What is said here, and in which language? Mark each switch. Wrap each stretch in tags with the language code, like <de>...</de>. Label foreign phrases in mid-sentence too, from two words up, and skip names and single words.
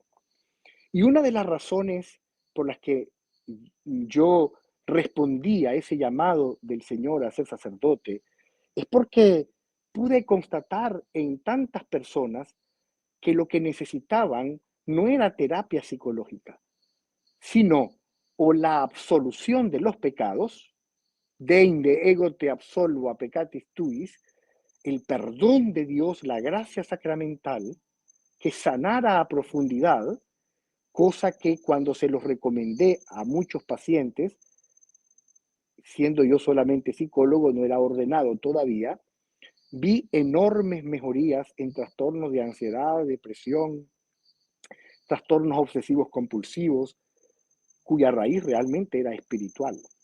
<es>Y una de las razones por las que yo respondí a ese llamado del Señor a ser sacerdote es porque pude constatar en tantas personas que lo que necesitaban no era terapia psicológica, sino o la absolución de los pecados,</es> <la>deinde ego te absolvo a peccatis tuis,</la> <es>el perdón de Dios, la gracia sacramental, que sanara a profundidad, cosa que cuando se los recomendé a muchos pacientes, siendo yo solamente psicólogo, no era ordenado todavía, vi enormes mejorías en trastornos de ansiedad, depresión, trastornos obsesivos compulsivos, cuya raíz realmente era espiritual.</es>